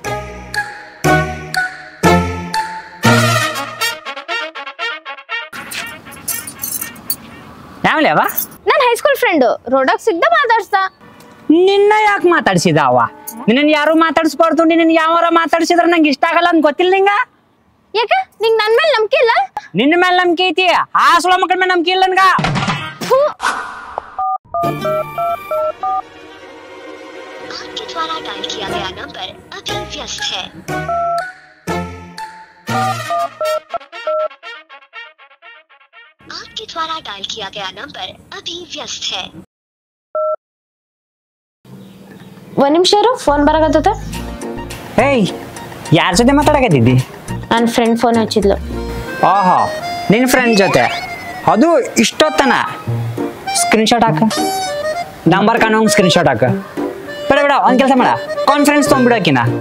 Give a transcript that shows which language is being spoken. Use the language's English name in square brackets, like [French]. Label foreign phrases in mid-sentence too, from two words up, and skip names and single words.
[Kannada] ಯಾವಲೇವ ನನ್ನ ಹೈಸ್ಕೂಲ್ ಫ್ರೆಂಡು ರೋಡಾಗ ಸಿಗ್ದ ಮಾತಾಡ್ಸ್ದ ನಿನ್ನ ಯಾಕೆ ಮಾತಾಡ್ಸಿದ ಅವ ನಿನ್ನ ಯಾರು ಮಾತಾಡ್ಸ್ಬಾರ್ದು ನಿನ್ನ ಯಾವಾರ ಮಾತಾಡ್ಸಿದ್ರ ನಂಗೆ ಇಷ್ಟ ಆಗಲ್ಲ ಅಂತ ಗೊತ್ತಿಲ್ಲ ನಿಂಗ ಯಾಕೆ ನಿಂಗೆ ನನ್ನ ಮೇಲೆ ನಂಬಿಕೆ ಇಲ್ಲ ನಿನ್ನ ಮೇಲೆ ನಂಬಿಕೆ ಐತಿ ಆ ಸುಳ ಮಕ್ಕಳ ಮೇಲೆ ನಂಬಿಕೆ ಇಲ್ಲ ನನ್ಗ [Hindi] आपके द्वारा डायल किया गया नंबर अभी व्यस्त है आपके द्वारा डायल किया गया नंबर अभी व्यस्त है [Kannada] ಒಂದ್ ನಿಮಿಷ ಇರು ಫೋನ್ ಬರಕತ್ತದ ಏಯ್ ಯಾರ ಜೊತೆ ಮಾತಾಡಕತ್ತಿದ್ದಿ ನನ್ನ ಫ್ರೆಂಡ್ ಫೋನ್ ಹಚ್ಚಿದ್ಲು ಓಹೋ ನಿನ್ನ ಫ್ರೆಂಡ್ ಜೊತೆ ಅದು ಇಷ್ಟೊತ್ತನ ಸ್ಕ್ರೀನ್ಶಾಟ್ ಹಾಕ ನಂಬರ್ ಕಾಣೋ ಸ್ಕ್ರೀನ್ಶಾಟ್ ಹಾಕ ಬೇಡ ಬೇಡ ಒಂದ್ ಕೆಲಸ ಮಾಡ ಕಾನ್ಫರೆನ್ಸ್ ತೊಗೊಂಡ್ಬಿಡಕಿನ